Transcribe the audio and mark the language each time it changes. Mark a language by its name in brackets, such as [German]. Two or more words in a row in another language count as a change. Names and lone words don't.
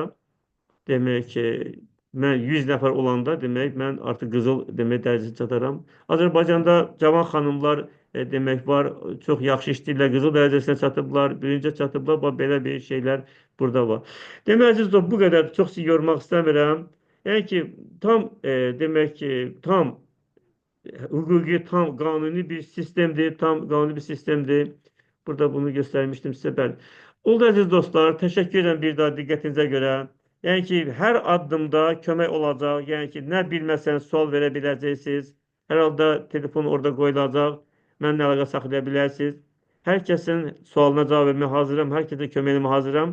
[Azerbaijani] Demək ki, mən 100 nəfər olanda demək mən artıq qızıl demək dərəcəsinə çataram. Azərbaycanda cavan xanımlar demək var, çox yaxşı işləyirlər, qızıl dərəcəsinə çatıblar, birincə çatıblar, bax belə bir şeylər burada var. Demək əziz dost, bu qədər çox sizi yormaq istəmirəm. Yəni ki, tam demək ki, [Turkish] tam hukuki, tam kanuni bir sistemdir, tam kanuni bir sistemdir. Burada bunu göstermiştim size ben. [Azerbaijani] Oldu aziz dostlar, təşəkkür edirəm bir daha diqqətinizə görə. Yəni ki, hər addımda kömək olacaq. Yəni ki, nə bilməsəniz sual verə biləcəksiniz. Hər halda telefon orada qoyulacaq. Mənimlə əlaqə saxlaya bilərsiniz. Hər kəsin sualına cavab verməyə hazıram. Hər kəsə kömək etməyə hazıram.